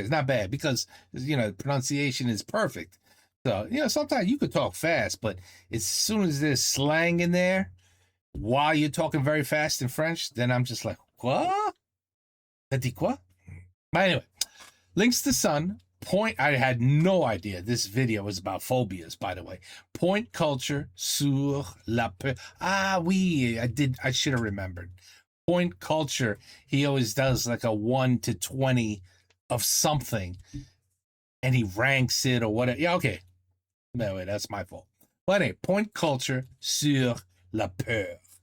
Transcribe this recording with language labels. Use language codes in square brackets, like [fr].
[en] It's not bad because pronunciation is perfect. So sometimes you could talk fast, but as soon as there's slang in there, while you're talking very fast in French, then I'm just like, [fr] quoi? T'as dit quoi? [en] But anyway, Links to Sun. I had no idea this video was about phobias, by the way. [fr] Point culture sur la peur. [en] Ah, oui, I should have remembered. Point culture, he always does like a 1 to 20 of something, and he ranks it or whatever. Yeah, okay. No, wait, that's my fault. But anyway, [fr] point culture sur la peur.